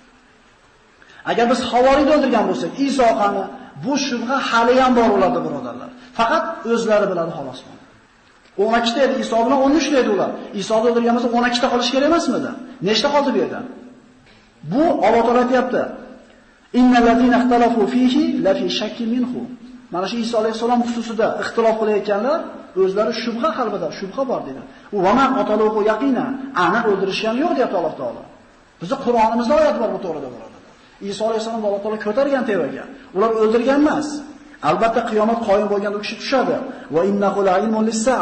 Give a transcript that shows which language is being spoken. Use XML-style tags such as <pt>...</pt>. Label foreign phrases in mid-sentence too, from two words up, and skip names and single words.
<uz>Agar biz havoriyni o'ldirgan bo'lsak, Iso qani? Bu shubha hali ham bor ularda birodarlar. Faqat o'zlari biladi xolos. 12 ta edi, Iso bilan 13 ta edi ular. Isoni o'ldirgan bo'lsa 12 ta qolish kerak emasmidi? Nechta qoldi bu yerda? Bu Alloh taolo aytayapti.</uz> <ar>إن الذين اختلفوا فيه لفي شك منه.</ar> <uz>Mana shu Iso alayhisalom xususida ixtilof qilayotganlar o'zlari shubha qalbida, shubha bor dedi. U</uz> <ar>وما قتلوه يقينا,</ar> <uz>aniq o'ldirishi ham yo'q deyapti Alloh taolo. Bizning Qur'onimizda oyat bor bu to'g'rida birodarlar. Iso alayhisalom Alloh taolo ko'targan tevaga. Ular o'ldirgan emas. Albatta qiyomat qoyim bo'lganda u kishi tushadi.</uz> <ar>وإنه لعلم للساعة.</ar>